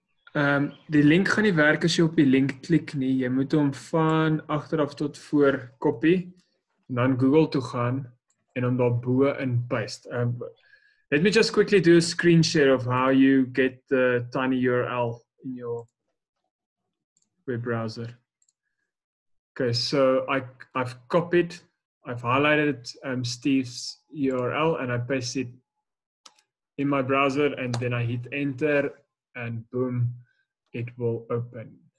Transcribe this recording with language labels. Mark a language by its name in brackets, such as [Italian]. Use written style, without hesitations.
[Afrikaans] Die link gaan nie werk as jy op die link klik nie. Jy moet hom van agteraf tot voor copy en dan Google toe gaan en hom daar bo in paste. [English] Let me just quickly do a screen share of how you get the tiny URL in your web browser. Okay, so I've copied, I've highlighted Steve's URL and I paste it in my browser, and then I hit enter and boom, it will open.